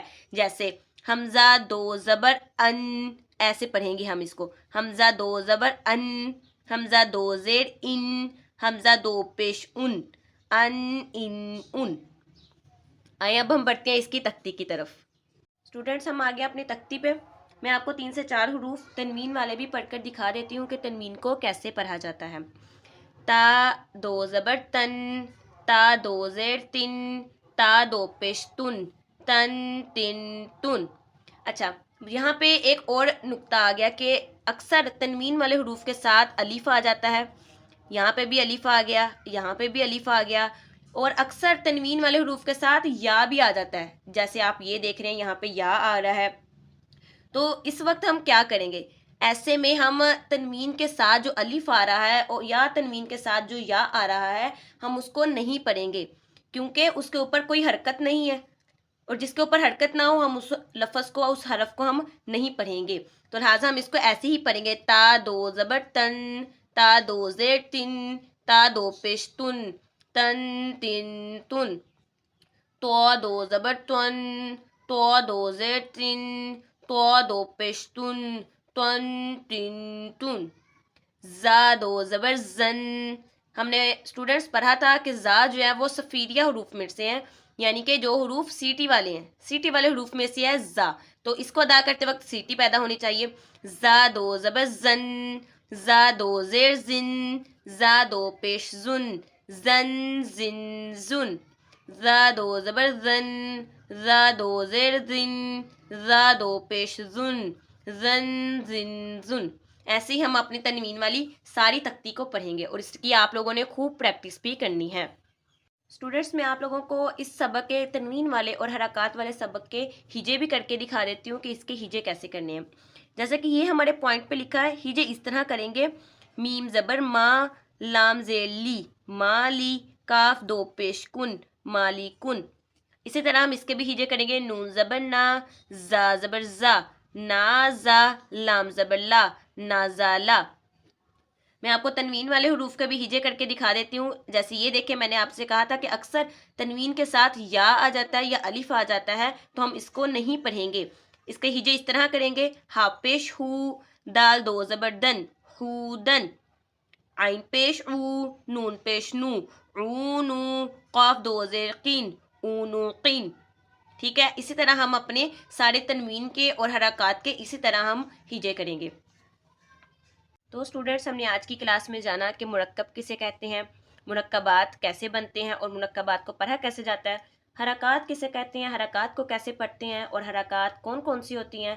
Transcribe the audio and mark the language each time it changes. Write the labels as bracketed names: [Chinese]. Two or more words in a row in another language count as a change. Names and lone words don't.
[Urdu] جیسے حمزہ 2 زبر ان، ایسے پڑھیں گے ہم اس کو، حمزہ 2 زبر ان، حمزہ 2 زیر ان، حمزہ 2 پیش ان، ان۔ آئے اب ہم بڑھتے ہیں اس کی تختی کی طرف۔ اسٹوڈنٹس ہم آگے اپنی تختی پہ، میں آپ کو 3 سے 4 حروف تنوین والے بھی پڑھ کر دکھا دیتی ہوں کہ تنوین کو کیسے پڑھا جاتا ہے۔ تا 2 زبر تن، تا 2 زیر تن، تا 2 پیش تن، تن تن تن۔ اچھا، یہاں پہ ایک اور نقطہ آ گیا کہ اکثر تنوین والے حروف کے ساتھ الف آ جاتا ہے، یہاں پہ بھی الف آ گیا، یہاں پہ بھی الف آ گیا، اور اکثر تنوین والے حروف کے ساتھ یا بھی آ جاتا ہے، جیسے آپ یہ دیکھ رہے ہیں یہاں پہ یا آ رہا ہے۔ تو اس وقت ہم کیا کریں گے، ایسے میں ہم تنوین کے ساتھ جو الف آ رہا ہے اور یا تنوین کے ساتھ جو یا آ رہا ہے ہم اس کو نہیں پڑھیں گے، کیونکہ اس کے اوپر کوئی حرکت نہیں ہے، اور جس کے اوپر حرکت نہ ہو ہم اس لفظ کو، اس حرف کو ہم نہیں پڑھیں گے، تو لہٰذا ہم اس کو ایسے ہی پڑھیں گے۔ تا 2 زبر تن، تا 2 زیر تن، تا 2 پیش تن، تن تن تن۔ تو 2 زبر تن، تو 2 زیر تن، تو 2 پیش تن، تن تن تن۔ زا 2 زبر زن، ہم نے اسٹوڈنٹس پڑھا تھا کہ زا جو ہے وہ صفیریہ حروف میں سے ہیں، یعنی کہ جو حروف سیٹی والے ہیں، سیٹی والے حروف میں سے ہے زا، تو اس کو ادا کرتے وقت سیٹی پیدا ہونی چاہیے۔ زا 2 زبر زن، زا 2 زیر زن، زا 2 پیش زن، زن زن زن۔ زا 2 زبر زن، زا 2 زیر زن، زا 2 پیش زن، زن زن زن۔ ایسے ہی ہم اپنی تنوین والی ساری تختی کو پڑھیں گے، اور اس کی آپ لوگوں نے خوب پریکٹس بھی کرنی ہے۔ اسٹوڈنٹس میں آپ لوگوں کو اس سبق کے تنوین والے اور حرکات والے سبق کے ہجے بھی کر کے دکھا دیتی ہوں کہ اس کے ہجے کیسے کرنے ہیں۔ جیسا کہ یہ ہمارے پوائنٹ پہ لکھا ہے، ہجے اس طرح کریں گے، میم زبر ما، لام زیر لی، مالی، کاف 2 پیش کن، مالی کن۔ اسی طرح ہم اس کے بھی ہجے کریں گے، نون زبر نا، زا زبر زا، نا زا، لام زبر لا، نازالا۔ میں آپ کو تنوین والے حروف کا بھی ہجے کر کے دکھا دیتی ہوں. جیسے یہ دیکھیں، میں نے آپ سے کہا تھا کہ اکثر تنوین کے ساتھ یا آ جاتا ہے یا الف آ جاتا ہے، تو ہم اس کو نہیں پڑھیں گے. اس کے ہجے اس طرح کریں گے: ہا پیش ہو، دال دو زبر دن، ہودن. عین پیش او، نون پیش نو، اونو. قاف دو زیر قین، اونو قین. ٹھیک ہے، اسی طرح ہم اپنے سارے تنوین کے اور حرکات کے اسی طرح ہم ہجے کریں گے. تو اسٹوڈنٹس، ہم نے آج کی کلاس میں جانا کہ مرکب کسے کہتے ہیں، مرکبات کیسے بنتے ہیں اور مرکبات کو پڑھا کیسے جاتا ہے، حرکات کسے کہتے ہیں، حرکات کو کیسے پڑھتے ہیں اور حرکات کون کون سی ہوتی ہیں.